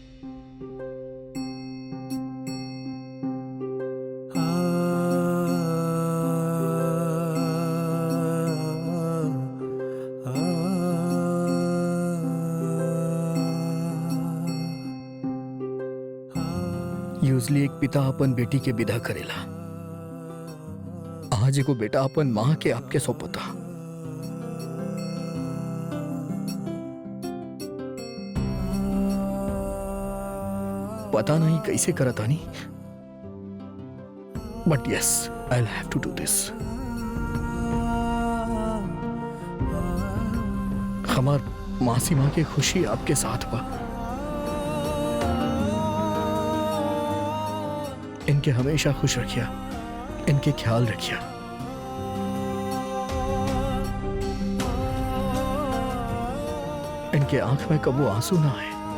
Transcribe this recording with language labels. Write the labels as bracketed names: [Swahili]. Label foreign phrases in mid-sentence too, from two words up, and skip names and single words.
[Bhojpuri] यूजली एक पिता अपन बेटी के विदा करेला, आज एगो बेटा अपन माँ के आपके सौंपता। पता नहीं कैसे करतानी, [English] But yes, I will have to do this. [Bhojpuri] हमार मासी माँ की खुशी आपके साथ बा। इनके हमेशा खुश रखिया, इनके ख्याल रखिया। इनके आंख में कबू आंसू ना आए।